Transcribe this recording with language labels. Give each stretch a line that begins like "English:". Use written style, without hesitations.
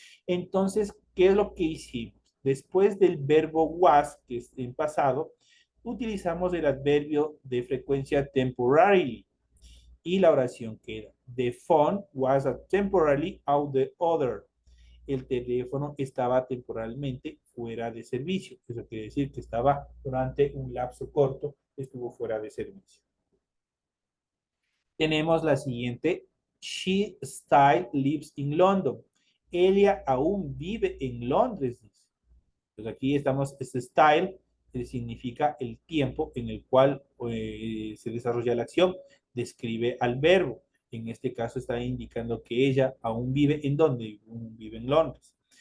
Spanish: Entonces, ¿qué es lo que hicimos? Después del verbo was, que es en pasado, utilizamos el adverbio de frecuencia temporarily y la oración queda,
English: the phone was temporarily out the order.
Spanish: El teléfono estaba temporalmente fuera de servicio. Eso quiere decir que estaba durante un lapso corto, estuvo fuera de servicio. Tenemos la siguiente.
English: She still lives in London.
Spanish: Ella aún vive en Londres. Entonces aquí estamos, este style significa el tiempo en el cual se desarrolla la acción, describe al verbo. En este caso está indicando que ella aún vive en donde vive en Londres.